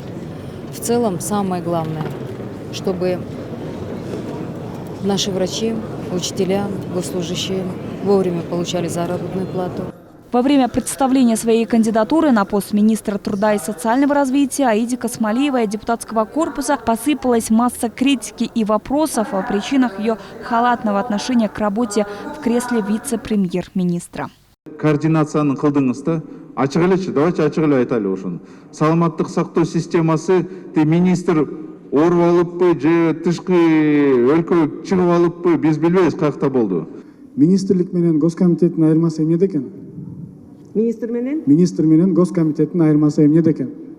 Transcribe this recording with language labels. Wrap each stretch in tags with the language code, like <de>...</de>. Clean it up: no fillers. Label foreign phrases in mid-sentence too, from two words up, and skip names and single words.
<ru>В целом, самое главное, чтобы наши врачи, учителя, госслужащие вовремя получали заработную плату. Во время представления своей кандидатуры на пост министра труда и социального развития Аиде Касмалиевой от депутатского корпуса посыпалась масса критики и вопросов о причинах ее халатного отношения к работе в кресле вице-премьер-министра.</ru> <ky>Координацияны кылдыңыз да, ачык элечи, давайте ачык эле айтайлы ушуну. Саламаттык сактоо системасы министр оруп алыппы же тышкы өлкөгө чыгып алыппы, биз билбейбиз каякта болду. Министрлик менен Госкомитеттин айырмасы эмнеде экен? Министр менен Госкомитеттин айырмасы эмнеде экен?</ky>